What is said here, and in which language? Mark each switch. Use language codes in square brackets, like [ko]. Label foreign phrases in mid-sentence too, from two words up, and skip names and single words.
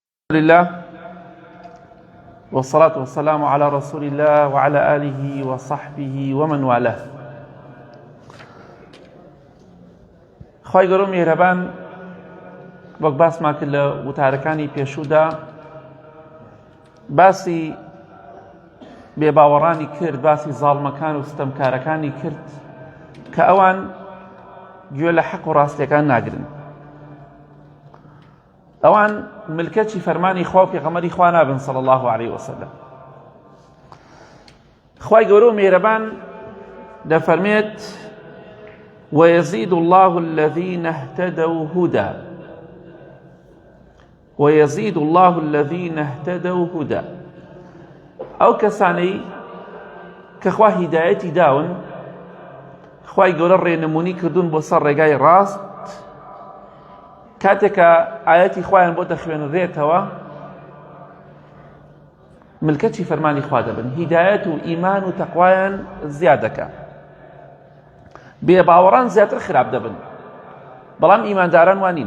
[ar] لله والصلاة والسلام على رسول الله وعلى آله وصحبه ومن والاه. [ckb] خی گەورە میهرەبان وەک باسمان کرد لە وتارەکانی پێشوودا باسی بێباوەڕانی کرد، باسی زاڵمەکان و ستەمکارەکانی کرد کە ئەوان گوێ لە حەق و ڕاستیەکان ناگرن. ئەوان ملکەتی فەرمانی خوا و پێغەمبەری خوا نابن [ar] صلی الله عليه وسلم. [ckb] خی گەورە و میهرەبان دەفەرمێت [ar] ويزيد الله الذين اهتدوا هدى ويزيد الله الذين اهتدوا هدى. [ckb] ئەو کەسانەی کە خوا هیدایەتی داون، خی گەورە ڕێنمونی کردوون بۆ سەر ڕێگای ڕاست، کاتێکە ئاەتی خوایان بۆ دەخوێنرێتەوە ملکەتی فەرمانی خوا دەبن، هیدایەت و ئیمان و تەقوایان زیاد دەکات، بێباوەڕان زیاتر خراپ دەبن، بەڵام ئیمانداران وانین.